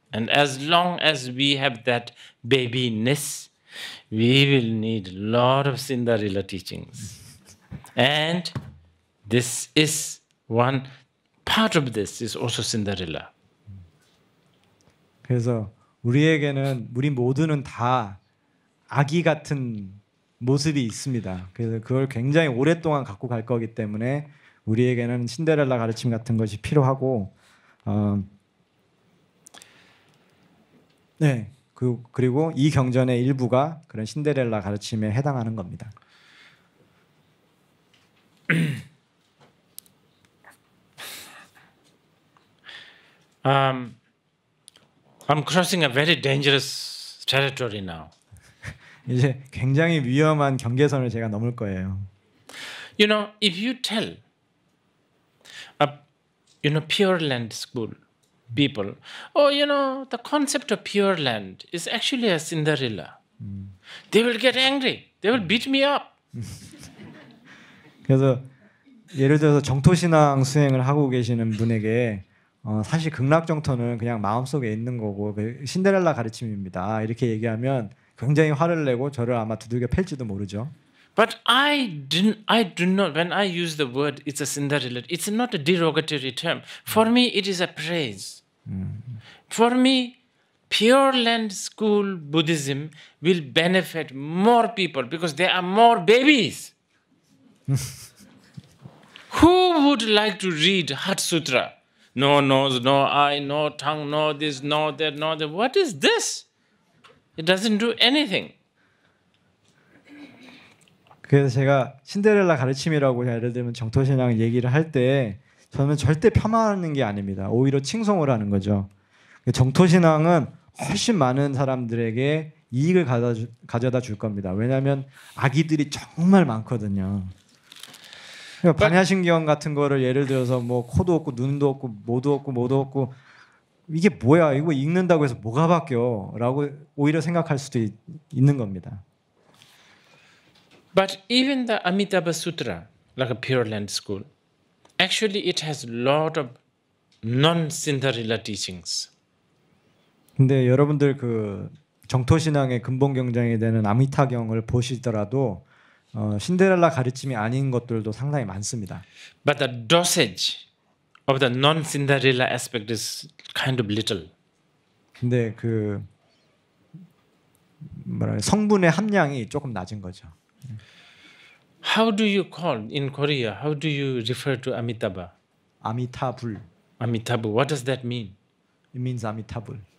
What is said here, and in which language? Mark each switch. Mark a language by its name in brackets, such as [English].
[English] And as long as we have that babyness, we will need a lot of Cinderella teachings. And this is one part of this is also Cinderella. [Korean] 그래서 우리 모두는 다 아기 같은 모습이 있습니다. 그래서 그걸 굉장히 오랫동안 갖고 갈 거기 때문에 우리에게는 신데렐라 가르침 같은 것이 필요하고, 네, 그리고 이 경전의 일부가 그런 신데렐라 가르침에 해당하는 겁니다. [English] I'm crossing a very dangerous territory now. [Korean] 이제 굉장히 위험한 경계선을 제가 넘을 거예요. [English] You know, if you tell Pure Land school people, the concept of Pure Land is actually a Cinderella. They will get angry. They will beat me up. [Korean] 그래서 예를 들어서 정토신앙 수행을 하고 계시는 분에게 사실 극락정토는 그냥 마음속에 있는 거고 신데렐라 가르침입니다. 이렇게 얘기하면 굉장히 화를 내고 저를 아마 두들겨 팰지도 모르죠. [English] But I do not. When I use the word, it's a Cinderella. It's not a derogatory term. For me, it is a praise. For me, Pure Land school Buddhism will benefit more people because there are more babies. Who would like to read Heart Sutra? No nose, no eye, no tongue, no this, no that, no that. What is this? It doesn't do anything. [Korean] 그래서 제가 신데렐라 가르침이라고 예를 들면 정토신앙 얘기를 할 때 저는 절대 폄하하는 게 아닙니다. 오히려 칭송을 하는 거죠. 정토신앙은 훨씬 많은 사람들에게 이익을 가져다 줄 겁니다. 왜냐하면 아기들이 정말 많거든요. 그러니까 반야신경 같은 거를 예를 들어서 뭐 코도 없고 눈도 없고 모도 없고 이게 뭐야? 이거 읽는다고 해서 뭐가 바뀌어? 라고 오히려 생각할 수도 있는 겁니다. [English] But even the Amitabha Sutra, like a Pure Land school, actually it has a lot of non-Cinderella teachings. [Korean] 근데 여러분들 그 정토신앙의 근본 경장이 되는 아미타경을 보시더라도 신데렐라 가르침이 아닌 것들도 상당히 많습니다. [English] But the dosage of the non-Cinderella aspect is kind of little. [Korean] 근데 그 성분의 함량이 조금 낮은 거죠. [English] How do you call in Korea? How do you refer to Amitabha? [Korean] 아미타불. [English] Amitabha. What does that mean? It means [Korean] 아미타불.